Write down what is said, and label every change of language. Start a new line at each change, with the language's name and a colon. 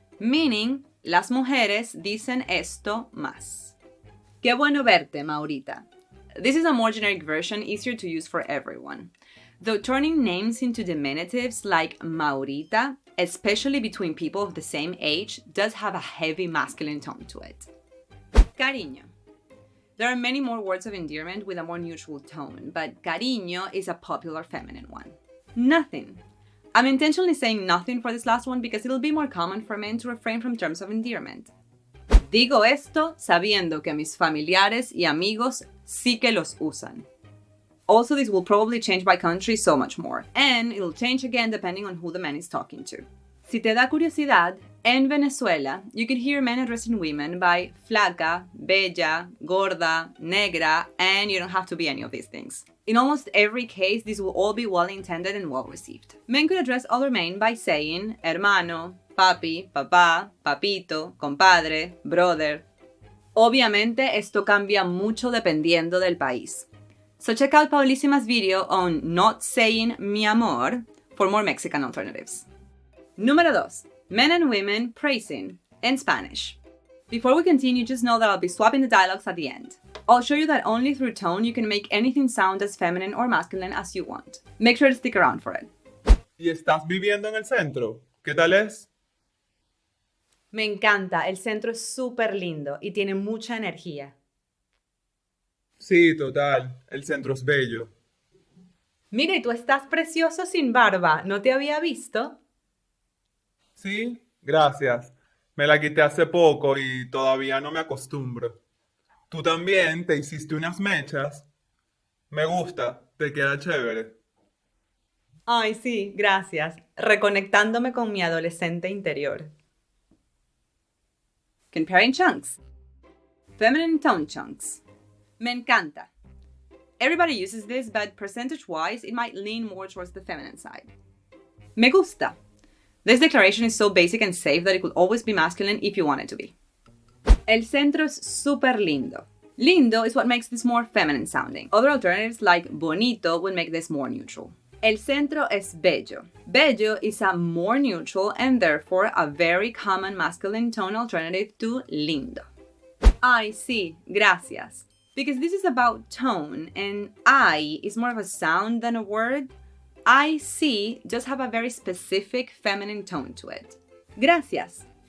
Spanish: Meaning, las mujeres dicen esto más. Qué bueno verte, Maurita.
English: This is a more generic version, easier to use for everyone. Though turning names into diminutives like Maurita, especially between people of the same age, does have a heavy masculine tone to it. Cariño. There are many more words of endearment with a more neutral tone, but cariño is a popular feminine one. Nothing. I'm intentionally saying nothing for this last one because it'll be more common for men to refrain from terms of endearment.
Spanish: Digo esto sabiendo que mis familiares y amigos sí que los usan.
English: Also, this will probably change by country so much more, and it'll change again depending on who the man is talking to.
Spanish: Si te da curiosidad, en Venezuela,
English: you could hear men addressing women by flaca, bella, gorda, negra, and you don't have to be any of these things. In almost every case, these will all be well-intended and well-received. Men could address other men by saying hermano, papi, papá, papito, compadre, brother.
Spanish: Obviamente, esto cambia mucho dependiendo del país.
English: So check out Paulísima's video on not saying mi amor for more Mexican alternatives. Número 2. Men and women praising in Spanish. Before we continue, just know that I'll be swapping the dialogues at the end. I'll show you that only through tone you can make anything sound as feminine or masculine as you want. Make sure to stick around for it.
Spanish: ¿Y estás viviendo en el centro? ¿Qué tal es? Me encanta, el centro es súper lindo y tiene mucha energía. Sí, total. El centro es bello. Mira, y tú estás precioso sin barba, ¿no te había visto? Sí, gracias. Me la quité hace poco y todavía no me acostumbro. Tú también te hiciste unas mechas. Me gusta, te queda chévere. Ay, sí, gracias. Reconectándome con mi adolescente interior.
English: Comparing chunks. Feminine tone chunks.
Spanish: Me encanta.
English: Everybody uses this, but percentage-wise, it might lean more towards the feminine side.
Spanish: Me gusta.
English: This declaration is so basic and safe that it could always be masculine if you want it to be.
Spanish: El centro es súper lindo.
English: Lindo is what makes this more feminine sounding. Other alternatives like bonito would make this more neutral.
Spanish: El centro es bello.
English: Bello is a more neutral and therefore a very common masculine tone alternative to lindo.
Spanish: Ay, sí, gracias.
English: Because this is about tone and ay is more of a sound than a word, I sí just have a very specific feminine tone to it. Gracias.